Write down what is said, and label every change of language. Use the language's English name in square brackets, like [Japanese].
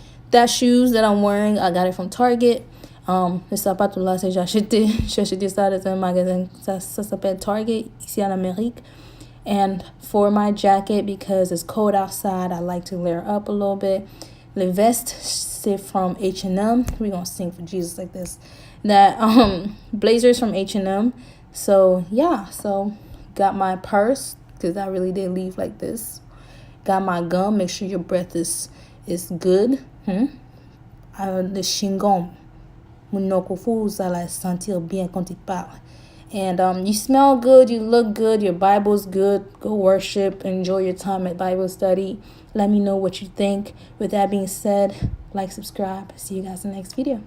[English] That shoes that I'm wearing, I got it from Target. [French] Les sapatos là, j'ai acheté ça dans un magasin. Ça s'appelle Target ici en Amérique. [English] And for my jacket, because it's cold outside, I like to layer up a little bit. The vest, [French] c'est [English] from H&M. We're going to sing for Jesus like this. That blazer's from H&M. So, yeah. So, got my purse, because I really did leave like this. Got my gum. Make sure your breath is good. [French] Le chewing-gum. Mon faut la sentir bien quand il parle. [English] And you smell good, you look good, your Bible's good. Go worship, enjoy your time at Bible study. Let me know what you think. With that being said, like, subscribe. See you guys in the next video.